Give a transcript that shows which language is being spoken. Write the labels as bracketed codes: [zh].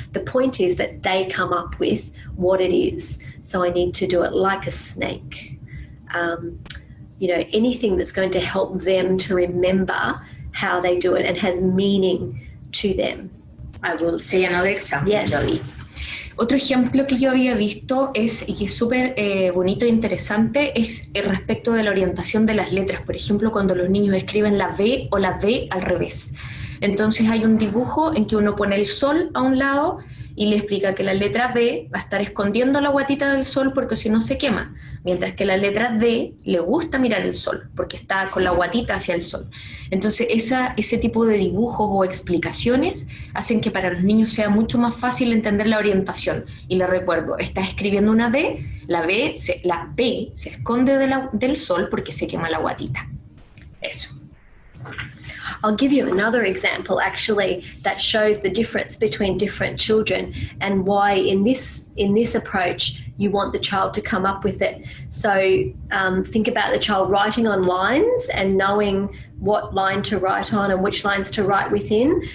[en] The point is that they come up with what it is. So I need to do it like a snake. You know, anything that's going to help them to remember how they do it and has meaning to them. I will say another example. Yes. Jody. [es] Otro ejemplo que yo había visto es, y que es súper bonito e interesante, es respecto de la orientación de las letras. Por ejemplo, cuando los niños escriben la V o la D al revés. Entonces hay un dibujo en que uno pone el sol a un lado y le explica que la letra B va a estar escondiendo la guatita del sol porque si no se quema, mientras que la letra D le gusta mirar el sol porque está con la guatita hacia el sol. Entonces ese tipo de dibujos o explicaciones hacen que para los niños sea mucho más fácil entender la orientación. Y les recuerdo, está escribiendo una B, la B se esconde del sol porque se quema la guatita. Eso. [en] I'll give you another example actually that shows the difference between different children and why in this approach you want the child to come up with it. So think about the child writing on lines and knowing what line to write on and which lines to write within.